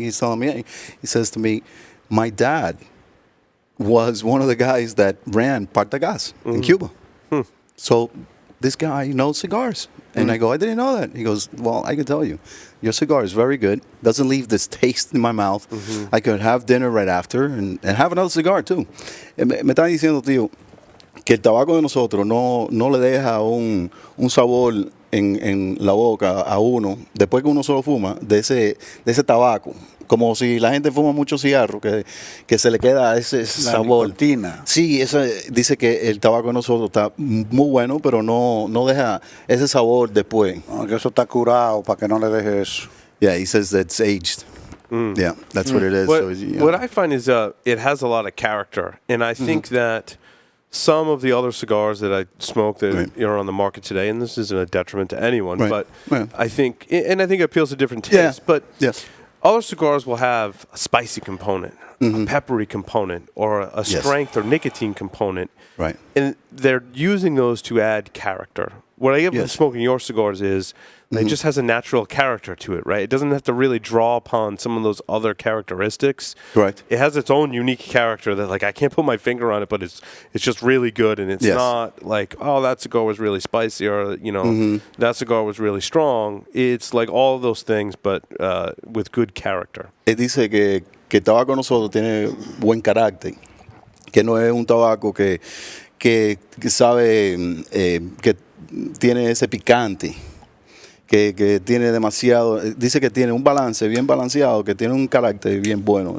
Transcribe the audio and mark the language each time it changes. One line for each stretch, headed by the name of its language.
English: He's telling me, he says to me, my dad was one of the guys that ran Partagas in Cuba. So this guy knows cigars. And I go, I didn't know that. He goes, well, I can tell you, your cigar is very good. Doesn't leave this taste in my mouth. I could have dinner right after and have another cigar too.
Spanish: Me están diciendo, tío, que el tabaco de nosotros no le deja un sabor en la boca a uno después que uno solo fuma de ese tabaco. Como si la gente fuma mucho cigarro, que se le queda ese sabor. Nicotina. Sí, dice que el tabaco de nosotros está muy bueno, pero no deja ese sabor después. No, que eso está curado para que no le deje eso.
English: Yeah, he says that's aged. Yeah, that's what it is. What I find is it has a lot of character, and I think that some of the other cigars that I smoke that are on the market today, and this isn't a detriment to anyone, but I think it appeals to different tastes. But yes. Other cigars will have a spicy component, a peppery component, or a strength or nicotine component. Right. And they're using those to add character. What I get from smoking your cigars is it just has a natural character to it, right? It doesn't have to really draw upon some of those other characteristics. Right. It has its own unique character that, like, I can't put my finger on it, but it's just really good, and it's not like, oh, that cigar was really spicy, or, you know, that cigar was really strong. It's like all of those things, but with good character.
Spanish: Él dice que el tabaco de nosotros tiene buen carácter, que no es un tabaco que sabe, que tiene ese picante. Que tiene demasiado, dice que tiene un balance bien balanceado, que tiene un carácter bien bueno.